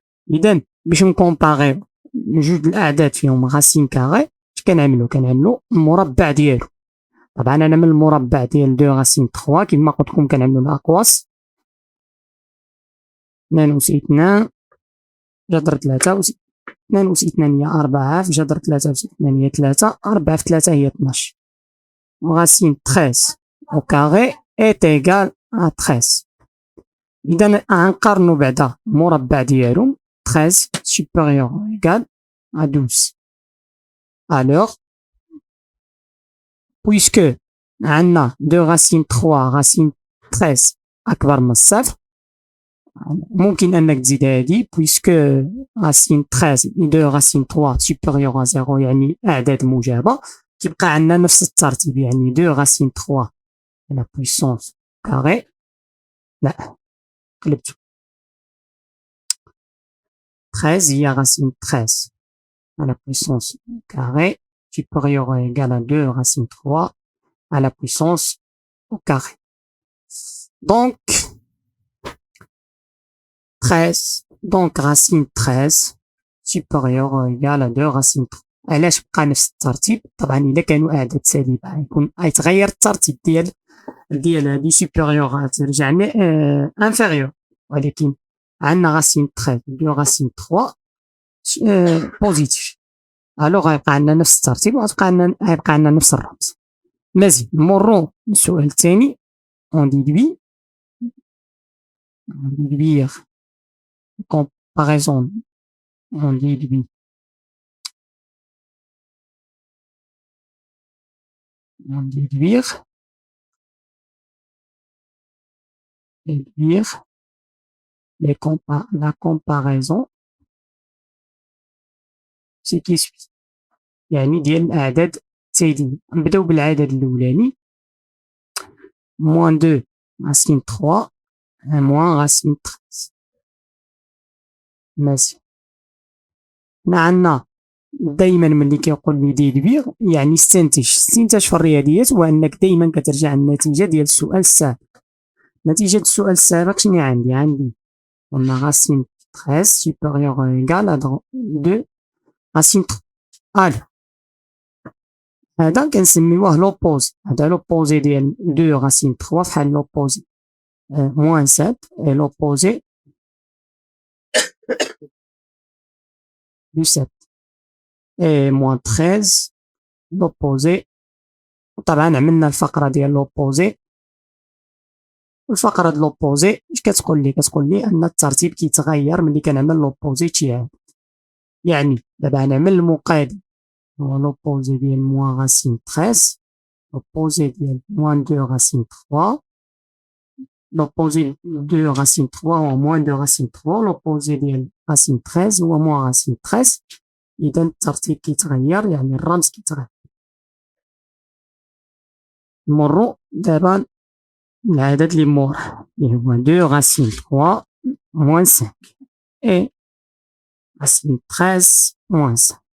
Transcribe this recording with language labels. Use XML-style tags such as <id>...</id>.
<ar>إذا باش نكومباغيو جوج الأعداد فيهم راسين كاري، اش كنعملو المربع ديالو. طبعا أنا من المربع ديال 2 راسين 3 كما قلت لكم كنعملو الأقواس، 2 أس 2 جذر 3 أس 2 أس 2 هي 4 في جذر 3 أس 2 هي 3، 4 في 3 هي 12.</ar> <fr>racine 13 au carré est égal à 13.</fr> <ar>إذا غنقارنو بعدا المربع ديالهم 13</ar> <fr>supérieur ou égal à</fr> <ar>12.</ar> <fr>Alors, puisque</fr> <ar>عندنا 2 racine 3 racine 13 أكبر من الصفر، ممكن أنك تزيد هادي puisque racine 13 و 2 racine 3</ar> <fr>supérieur à 0</fr> <ar>يعني أعداد موجبة، كيبقى عندنا نفس الترتيب، يعني 2 racine 3 على puissance carré. لا قلبتو، 13 هي</ar> <fr>racine 13 à la puissance carré supérieur ou égal à 2 racine 3 à la puissance au carré. Donc 13 donc racine 13 supérieur ou égal à 2 racine 3.</fr> <ar>علاش بقى نفس الترتيب؟ طبعا الا كانوا اعداد سالبه غيكون غيتغير الترتيب ديال هادي</ar> <fr>supérieur</fr> <ar>غترجع</ar> <fr>inférieur،</fr> <ar>ولكن عندنا racine 13 2 racine 3 بوزيتيف، الوغ غيبقى عندنا نفس الترتيب وغيبقى عندنا نفس الرمز. مزيان نمرو للسؤال الثاني.</ar> <fr>on déduire comparaison on déduire la comparaison c'est qui suit،</fr> <ar>يعني ديال الأعداد التاليين. نبداو بالعدد الأولاني</ar> <fr>moins 2 racine 3 moins racine 13.</fr> <ar>مزيان، حنا عندنا دايما ملي كيقول لي ديدوير يعني استنتج في الرياضيات هو انك دايما كترجع النتيجه ديال السؤال السابق. نتيجه السؤال السابق شنو عندي قلنا</ar> <fr>racine 13 supérieur ou égal à 2 racine 3.</fr> <ar>هذا كنسميوه لوبوزي، هذا لوبوزي ديال 2 racine 3 فحال لوبوزي moins 7</ar> <fr>et l'opposé du 7 et moins 13 l'opposé.</fr> <ar>طبعا عملنا الفقره ديال لوبوزي، الفقره ديال لوبوزي اش كتقول لي ان الترتيب كيتغير ملي كنعمل لوبوزي تيعاد. يعني دابا غنعمل المقابل هو لوبوزي ديال moins racine 13 l'opposé ديال moins 2 racine 3 l'opposé 2 racine 3 هو moins 2 racine 3 l'opposé ديال racine 13 هو moins racine 13. إذا الترتيب كيتغير يعني الرمز كيتغير. نمرو دابا العدد اللي موراه اللي هو</ar> <fr>2 racine 3 moins 5 et racine 13 moins 5.</fr>